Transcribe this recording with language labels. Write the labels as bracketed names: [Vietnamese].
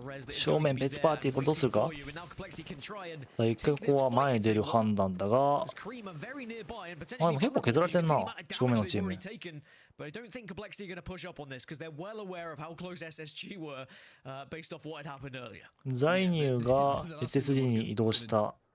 [Japanese] 正面別パーティー、これどうするか。さあ一回ここは前に出る判断だが、でも結構削られてんな、正面のチームに。 [English] But I don't think Complexity are going to push up on this because they're well aware of how close SSG were based off what had happened earlier. [Japanese] 在入が SSG に移動した。